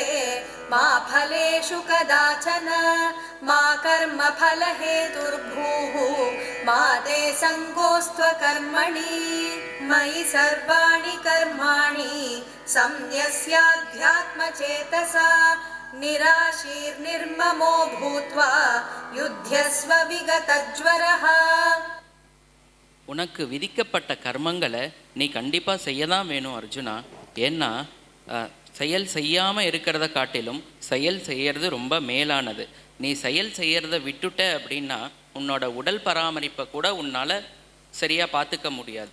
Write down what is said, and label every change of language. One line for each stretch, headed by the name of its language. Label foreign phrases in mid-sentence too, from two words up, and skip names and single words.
Sanskrit: मा फलेषु कदाचन मा कर्मफलहेतुर्भूः मा ते सङ्गोऽस्त्वकर्मणि मयि सर्वाणि कर्माणि संन्यस्याध्यात्मचेतसा निराशीर्निर्ममो भूत्वा युध्यस्व विगतज्वरः.
Tamil: உனக்கு விதிக்கப்பட்ட கர்மங்களை நீ கண்டிப்பாக செய்ய தான் வேணும் அர்ஜுனா. ஏன்னா செயல் செய்யாமல் இருக்கிறத காட்டிலும் செயல் செய்கிறது ரொம்ப மேலானது. நீ செயல் செய்கிறத விட்டுட்ட அப்படின்னா உன்னோட உடல் பராமரிப்பை கூட உன்னால் சரியாக பார்த்துக்க முடியாது.